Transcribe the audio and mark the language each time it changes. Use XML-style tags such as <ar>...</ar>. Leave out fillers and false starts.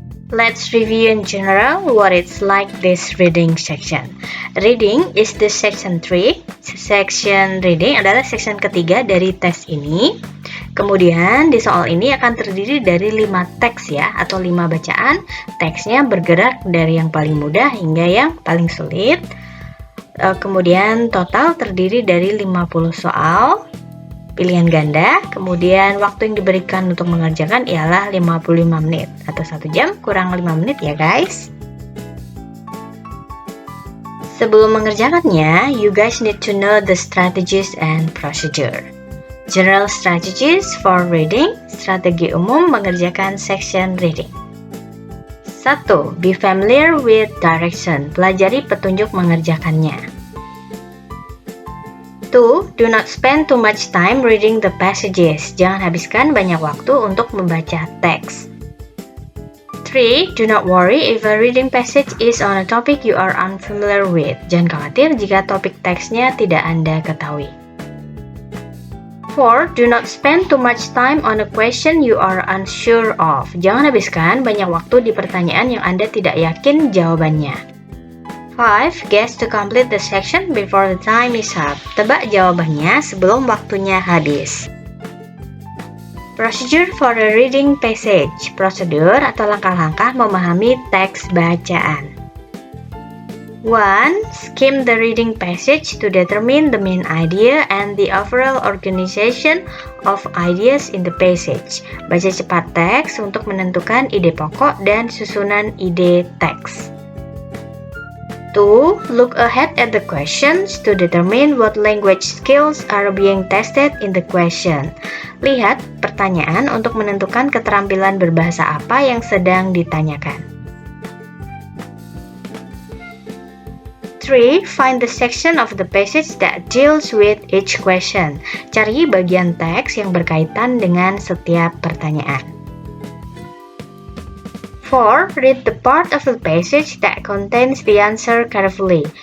<en>Let's review in general what it's like this reading section. Reading is the section 3.</en> <id>Section reading adalah section ketiga dari tes ini. Kemudian di soal ini akan terdiri dari 5 teks ya, atau 5 bacaan. Teksnya bergerak dari yang paling mudah hingga yang paling sulit. Kemudian total terdiri dari 50 soal pilihan ganda, kemudian waktu yang diberikan untuk mengerjakan ialah 55 menit atau 1 jam kurang 5 menit ya guys. Sebelum mengerjakannya,</id> <en>you guys need to know the strategies and procedure. General strategies for reading,</en> <id>strategi umum mengerjakan section reading.</id> <en>1. Be familiar with direction,</en> <id>pelajari petunjuk mengerjakannya.</id> <en>2. Do not spend too much time reading the passages.</en> <id>Jangan habiskan banyak waktu untuk membaca teks.</id> <en>3. Do not worry if a reading passage is on a topic you are unfamiliar with.</en> <id>Jangan khawatir jika topik teksnya tidak Anda ketahui. 4.</id> <en>Do not spend too much time on a question you are unsure of.</en> <id>Jangan habiskan banyak waktu di pertanyaan yang Anda tidak yakin jawabannya.</id> <en>5. Guess to complete the section before the time is up.</en> <id>Tebak jawabannya sebelum waktunya habis.</id> <en>Procedure for a reading passage.</en> <id>Prosedur atau langkah-langkah memahami teks bacaan. 1.</id> <en>Skim the reading passage to determine the main idea and the overall organization of ideas in the passage.</en> <id>Baca cepat teks untuk menentukan ide pokok dan susunan ide teks. 2.</id> <en>Look ahead at the questions to determine what language skills are being tested in the question.</en> <id>Lihat pertanyaan untuk menentukan keterampilan berbahasa apa yang sedang ditanyakan.</id> <en>3. Find the section of the passage that deals with each question.</en> <id>Cari bagian teks yang berkaitan dengan setiap pertanyaan.</id> <en>4. Read the part of the passage that contains the answer carefully.</en>